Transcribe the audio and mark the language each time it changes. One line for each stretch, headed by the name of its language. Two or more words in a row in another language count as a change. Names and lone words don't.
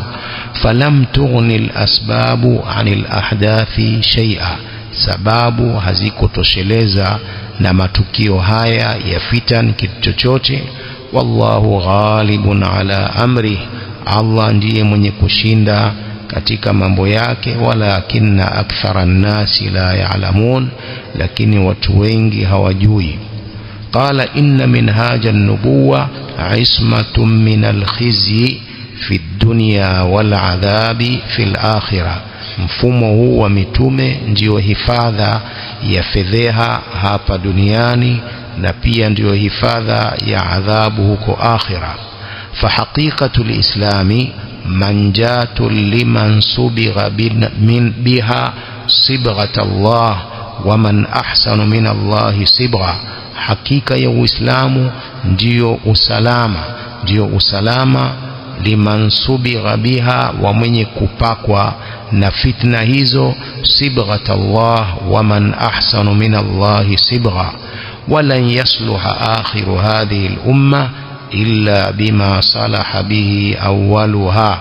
Arabic: فلم تغن الأسباب عن الأحداث شيئا,
Swahili: sababu hazikutosheleza na matukio haya ya fitan kitu chochote.
Arabic: والله غالب على أمره, Allah ndiye mwenye kushinda katika mambo yake. ولكن أكثر الناس لا يعلمون, lakini watu wengi hawajui. قال: إن منهاج النبوة عصمة من الخزي في الدنيا والعذاب في الآخرة.
Swahili: mfumo huu wa mitume ndio hifadha ya fedheha hapa duniani na pia ndio hifadha ya adhabu huko akhira.
Arabic: فحقيقة الإسلام منجاة لمن صبغ بها صبغة الله ومن أحسن من الله صبغة.
Swahili: Hakika ya Uislamu ndio usalama
Arabic: لمن صبغ بها,
Swahili: wa mwenye kupakwa na fitna hizo,
Arabic: صبغة الله ومن أحسن من الله صبغة. ولن يصلح آخر هذه الأمة إلا بما صلح به أولها.